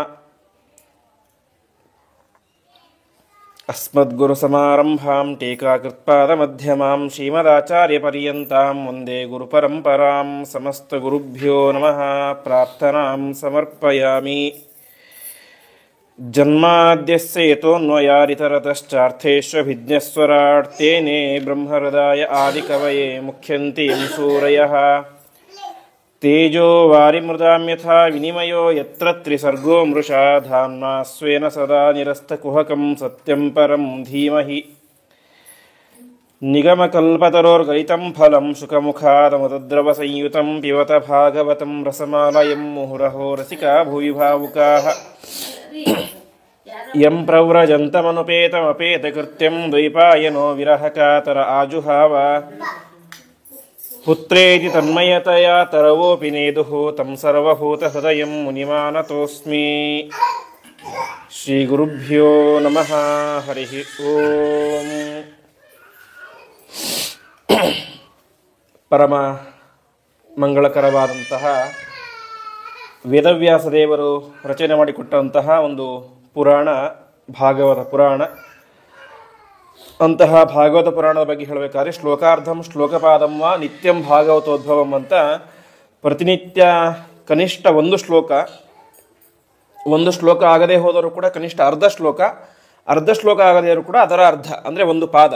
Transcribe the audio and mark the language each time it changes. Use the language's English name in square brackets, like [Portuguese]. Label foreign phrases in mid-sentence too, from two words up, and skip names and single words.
[Sanskrit] ಅಸ್ಮದ್ಗುರುಸಮಾರಂಭಾಂ ಟೀಕಾಕೃತ್ಪಾದಮಧ್ಯಮಾಂ ಶ್ರೀಮದಾಚಾರ್ಯಪರ್ಯಂತಾಂ ವಂದೇ ಗುರುಪರಂಪರಾಂ. ಸಮಸ್ತಗುರುಭ್ಯೋ ನಮಃ. ಪ್ರಾರ್ಥನಾಂ ಸಮರ್ಪಯಾಮಿ. ಜನ್ಮಾದ್ಯಸ್ಯ ಯತೋನ್ವಯಾದಿತರತಶ್ಚಾರ್ಥೇಷ್ವಭಿಜ್ಞಸ್ವರಾಟ್ ತೇನೇ ಬ್ರಹ್ಮಹೃದಾಯ ಆದಿಕವಯೇ ಮುಖ್ಯಂತಿ ಯಂ ಸೂರಯಃ. ತೇಜೋ ವಾರಿಮೃದಾಂ ಯಥಾ ವಿನಿಮಯೋ ಯತ್ರ ತ್ರಿಸರ್ಗೋ ಮೃಷಾ ಧಾಮ್ನಾ ಸ್ವೇನ ಸದಾ ನಿರಸ್ತಕುಹಕಂ ಸತ್ಯಂ ಪರಂ ಧೀಮಹಿ. ನಿಗಮಕಲ್ಪತರೋರ್ಗಲಿತಂ ಫಲಂ ಶುಕಮುಖಾದಮೃತದ್ರವಸಂಯುತಂ ಪಿಬತ ಭಾಗವತಂ ರಸಮಾಲಯಂ ಮುಹುರಹೋ ರಸಿಕಾ ಭುವಿ ಭಾವುಕಾಃ. ಯಂ ಪ್ರವ್ರಜಂತಮನುಪೇತಮಪೇತಕೃತ್ಯಂ ದ್ವೈಪಾಯನೋ ವಿರಹಕಾತರ ಆಜುಹಾವ. ಪುತ್ರೇತಿ ತನ್ಮಯತಯಾ ತರವೋಪಿ ನೇದುಃ ತಂ ಸರ್ವಭೂತಹೃದಯಂ ಮುನಿಮಾನತೋಸ್ಮಿ. ಶ್ರೀ ಗುರುಭ್ಯೋ ನಮಃ. ಹರಿ ಓಂ. [Kannada] ಪರಮ ಮಂಗಳಕರವಾದಂತಹ ವೇದವ್ಯಾಸ ದೇವರು ರಚನೆ ಮಾಡಿಕೊಟ್ಟಂತಹ ಒಂದು ಪುರಾಣ ಭಾಗವತ ಪುರಾಣ. ಅಂತಹ ಭಾಗವತ ಪುರಾಣದ ಬಗ್ಗೆ ಹೇಳಬೇಕಾದ್ರೆ [Sanskrit] ಶ್ಲೋಕಾರ್ಧಂ ಶ್ಲೋಕಪಾದಂ ವಾ ನಿತ್ಯಂ ಭಾಗವತೋದ್ಭವಂ [Kannada] ಅಂತ ಪ್ರತಿನಿತ್ಯ ಕನಿಷ್ಠ ಒಂದು ಶ್ಲೋಕ ಆಗದೇ ಹೋದರೂ ಕೂಡ ಕನಿಷ್ಠ ಅರ್ಧ ಶ್ಲೋಕ ಆಗದೇ ಇರೋ ಕೂಡ ಅದರ ಅರ್ಧ ಅಂದರೆ ಒಂದು ಪಾದ.